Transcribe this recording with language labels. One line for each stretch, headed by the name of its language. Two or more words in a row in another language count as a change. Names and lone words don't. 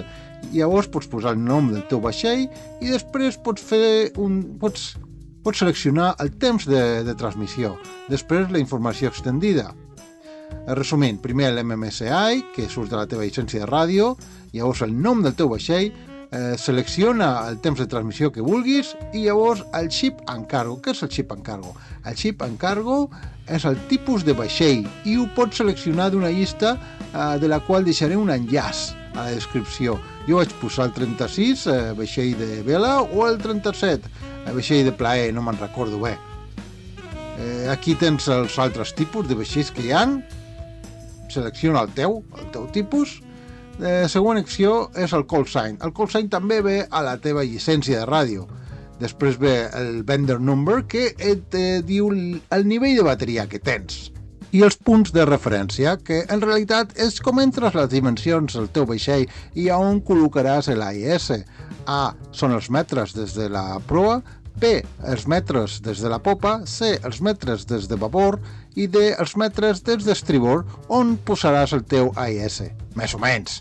Catalan: Llavors pots posar el nom del teu vaixell i després pots seleccionar el temps de transmissió. Després la informació extendida. Resumint, primer l'MMSI, que surt de la teva llicència de ràdio, llavors el nom del teu vaixell, selecciona el temps de transmissió que vulguis i llavors el
English: ship and cargo.
Catalan: Què és el
English: ship and cargo?
Catalan: El
English: ship and cargo
Catalan: és el tipus de vaixell i ho pots seleccionar d'una llista de la qual deixaré un enllaç a la descripció. Jo vaig posar el 36, vaixell de vela, o el 37, vaixell de plaer, no me'n recordo bé. Aquí tens els altres tipus de vaixells que hi ha. Selecciona el teu tipus. Següent acció és el
English: call sign.
Catalan: El
English: call sign
Catalan: també ve a la teva llicència de ràdio. Després ve el
English: vendor number,
Catalan: que et diu el nivell de bateria que tens. I els punts de referència, que en realitat és com entres les dimensions del teu vaixell i on col·locaràs l'AIS. A són els metres des de la proa, B, els metres des de la popa, C, els metres des de babord i D, els metres des d'estribord, on posaràs el teu AIS, més o menys.